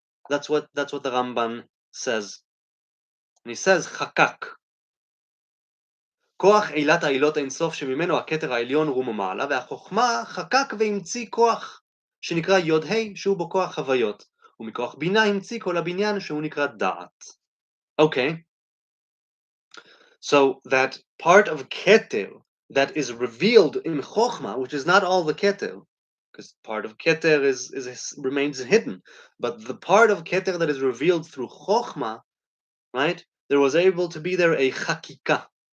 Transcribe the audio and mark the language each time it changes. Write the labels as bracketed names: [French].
[English] That's what the Ramban says. And he says Chakak. [Hebrew] כוח עילת העילות אינסוף שממנו הכתר העליון רום מעלה, והחוכמה חקק והמציא כוח שנקרא יוד ה' שהוא בו כוח חוויות, ומכוח בינה המציא כל הבניין שהוא נקרא דעת. [English] Okay, so that part of keter that is revealed in chokhmah, which is not all the keter, because part of keter remains hidden, but the part of keter that is revealed through chokhmah, right, there was able to be there a chakika.